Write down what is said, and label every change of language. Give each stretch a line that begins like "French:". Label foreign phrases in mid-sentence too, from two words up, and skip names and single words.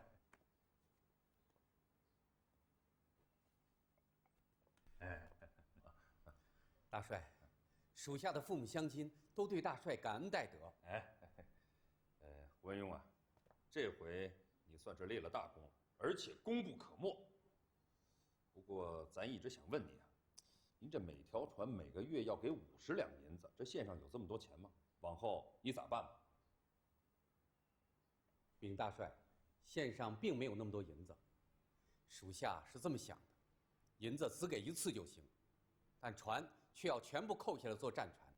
Chinese: 哎，大帅，属下的父母乡亲都对大帅感恩戴德。胡文庸啊，这回你算是立了大功了，而且功不可没。不过咱一直想問你啊，您這每條船每個月要給50兩銀子，這縣上有這麼多錢嗎？往後你咋辦吧？禀大帥，縣上並沒有那麼多銀子，屬下是這麼想的，銀子只給一次就行，但船卻要全部扣下來做戰船。